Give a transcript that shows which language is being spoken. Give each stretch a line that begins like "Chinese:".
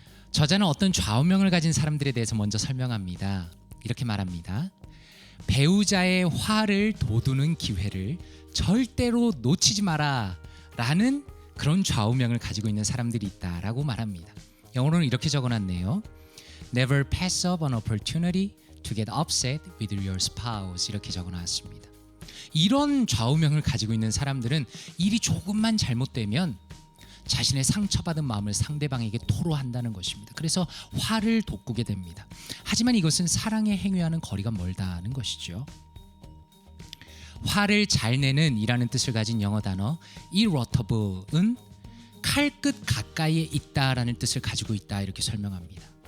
Korean: 저자는 어떤 좌우명을 가진 사람들에 대해서 먼저 설명합니다. 이렇게 말합니다. 배우자의 화를 돋우는 기회를 절대로 놓치지 마라 라는 그런 좌우명을 가지고 있는 사람들이 있다라고 말합니다. 영어로는 이렇게 적어놨네요.
English: Never pass up an opportunity to get upset with your spouse
Korean: 이렇게 적어놨습니다. 이런 좌우명을 가지고 있는 사람들은 일이 조금만 잘못되면 자신의 상처받은 마음을 상대방에게 토로한다는 것입니다. 그래서 화를 돋구게 됩니다. 하지만 이것은 사랑의 행위와는 거리가 멀다는 것이죠. 화를 잘 내는 이라는 뜻을 가진 영어 단어 irritable은 칼끝 가까이에 있다라는 뜻을 가지고 있다 이렇게 설명합니다.